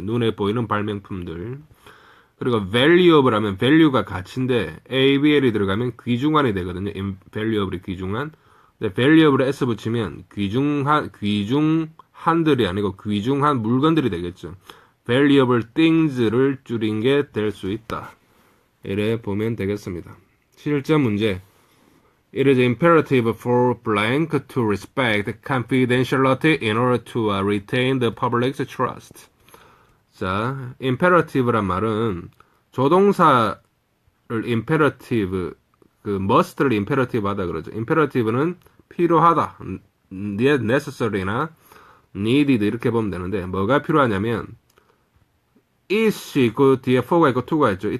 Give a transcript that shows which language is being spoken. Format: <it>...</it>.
<ko>눈에 보이는 발명품들. 그리고 valuable 하면 value가 가치인데 abl이 들어가면 귀중한이 되거든요. valuable이 귀중한. 근데 valuable에 s 붙이면 귀중한들이 아니고 귀중한 물건들이 되겠죠. valuable things를 줄인 게 될 수 있다. 이래 보면 되겠습니다. 실전 문제.</ko> <en>It is imperative for blank to respect confidentiality in order to retain the public's trust.</en> <ko>자, imperative란 말은 조동사를 imperative, must를 imperative 하다 그러죠. imperative는 필요하다, necessary나 needed 이렇게 보면 되는데 뭐가 필요하냐면 it이 있고 뒤에 for가 있고 to가 있죠.</ko>